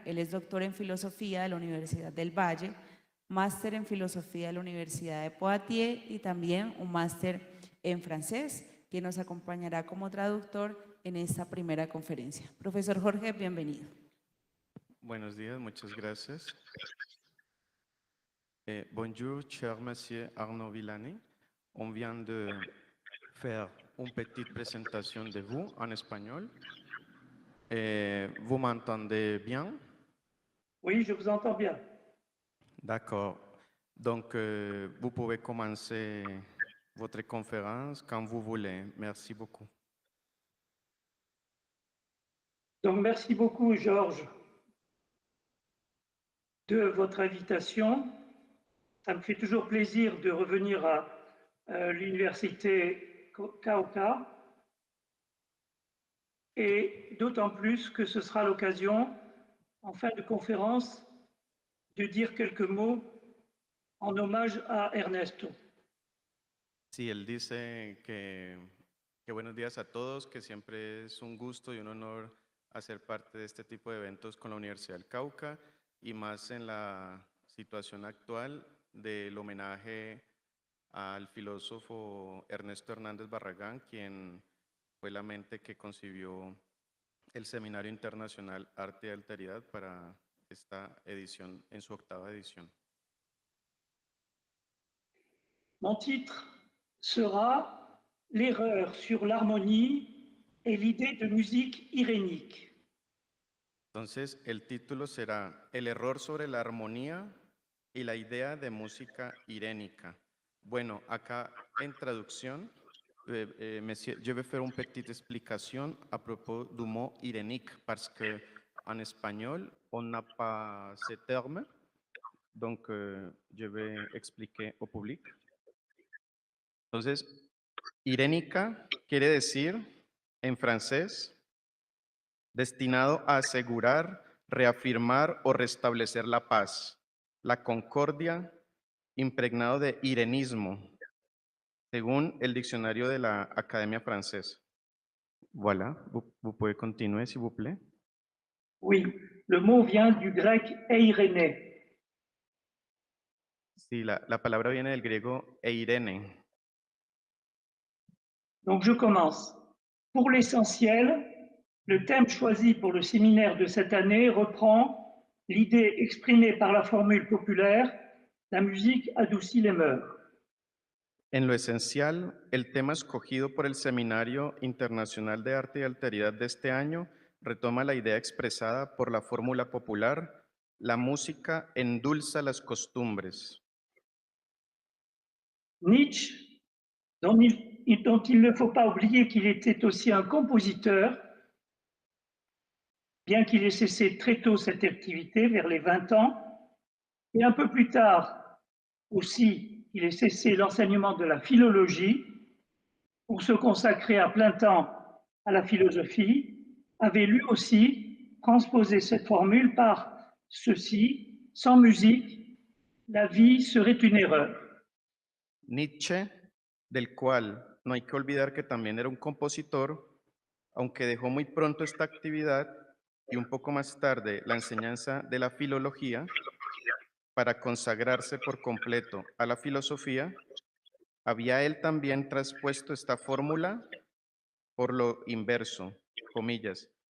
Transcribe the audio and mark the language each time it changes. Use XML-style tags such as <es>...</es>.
<es>Él es doctor en filosofía de la Universidad del Valle, máster en filosofía de la Universidad de Poitiers y también un máster en francés, que nos acompañará como traductor en esta primera conferencia. Profesor Jorge, bienvenido. Buenos días, muchas gracias.</es> <fr>Bonjour, cher monsieur Arnaud Villani. On vient de faire une petite présentation de vous en espagnol. Vous m'entendez bien? Oui, je vous entends bien. D'accord. Donc, vous pouvez commencer votre conférence quand vous voulez. Merci beaucoup. Donc, merci beaucoup, Georges, de votre invitation. Ça me fait toujours plaisir de revenir à l'université Cauca, et d'autant plus que ce sera l'occasion, en fin de conférence, de dire quelques mots en hommage a Ernesto.</fr> <es>Sí, él dice que buenos días a todos, que siempre es un gusto y un honor hacer parte de este tipo de eventos con la Universidad del Cauca y más en la situación actual del homenaje al filósofo Ernesto Hernández Barragán, quien fue la mente que concibió el Seminario Internacional Arte y Alteridad para esta edición, en su 8ª edición.</es> <fr>Mon titre sera l'erreur sur l'harmonie et l'idée de musique irénique.</fr> <es>Entonces, el título será El error sobre la armonía y la idea de música irénica. Bueno, acá en traducción,</es> <fr>je vais faire une petite explication à propos du mot irénique, parce que en espagnol, on n'a pas ce terme, donc je vais expliquer au public.</fr> <es>Entonces, irénica quiere decir, en francés, destinado a asegurar, reafirmar o restablecer la paz, la concordia, impregnado de irenismo, según el diccionario de la Academia Francesa.</es> <fr>Voilà, vous pouvez continuer, s'il vous plaît. Oui, le mot vient du grec eiréné.</fr> <es>Sí, la palabra viene del griego eirene.</es> <fr>Donc je commence. Pour l'essentiel, le thème choisi pour le séminaire de cette année reprend l'idée exprimée par la formule populaire « La musique adoucit les mœurs ».</fr> <es>En lo esencial, el tema escogido por el Seminario Internacional de Arte y Alteridad de este año retoma la idea expresada por la fórmula popular: la música endulza las costumbres.</es> <fr>Nietzsche, dont il ne faut pas oublier qu'il était aussi un compositeur, bien qu'il ait cessé très tôt cette activité, vers les 20 ans, et un peu plus tard aussi, il ait cessé l'enseignement de la philologie pour se consacrer à plein temps à la philosophie, avait lui aussi transposé cette formule par ceci: sans musique, la vie serait une erreur.</fr> <es>Nietzsche, del cual no hay que olvidar que también era un compositor, aunque dejó muy pronto esta actividad y un poco más tarde la enseñanza de la filología para consagrarse por completo a la filosofía, había él también traspuesto esta fórmula por lo inverso, comillas,</es>